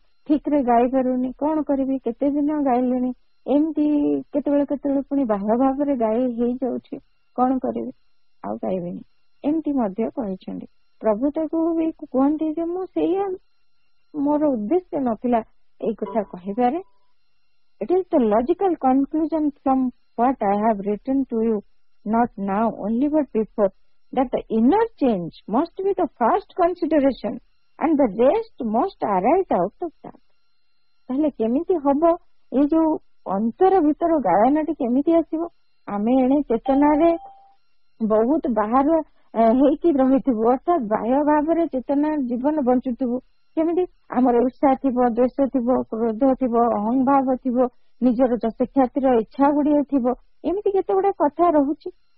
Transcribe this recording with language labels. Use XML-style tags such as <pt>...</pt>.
<or>ଠିକ ରେ ଗାଇ ପାରୁନି, କଣ କରିବି, କେତେ ଦିନ ଗାଇଲିଣି, ଏମିତି କେତେବେଳେ କେତେବେଳେ ପୁଣି ବାହ୍ୟ ଭାବରେ ଗାଇ ହେଇଯାଉଛି, କଣ କରିବି, ଆଉ ଗାଇବିନି, ଏମିତି ମଧ୍ୟ କହିଛନ୍ତି। ପ୍ରଭୁ ତାକୁ ବି କୁହନ୍ତି ଯେ ମୁଁ ସେଇଆ, ମୋର ଉଦ୍ଦେଶ୍ୟ ନଥିଲା ଏଇ କଥା କହିବାରେ।</or> <en>It is the logical conclusion from what I have written to you, not now only but before, that the inner change must be the first consideration and the rest must arise out of that.</en> <or>ତାହେଲେ କେମିତି ହବ, ଏଇ ଯୋଉ ଅନ୍ତର ଭିତର ଗାୟନଟି କେମିତି ଆସିବ? ଆମେ ଏଣେ ଚେତନାରେ ବହୁତ ବାହାର ହେଇକି ରହିଥିବୁ, ଅର୍ଥାତ ବାହ୍ୟ ଭାବରେ ଚେତନା ଜୀବନ ବଞ୍ଚୁଥିବୁ। କେମିତି? ଆମର ଉତ୍ସାହ ଥିବ, ଦ୍ୱେଷ ଥିବ, କ୍ରୋଧ ଥିବ, ଅହଂଭାବ ଥିବ, ନିଜର ଯଶ ଖ୍ୟାତିର ଇଚ୍ଛା ଗୁଡିଏ ଥିବ, ଏମିତି କେତେ ଗୁଡେ କଥା ରହୁଛି।</or>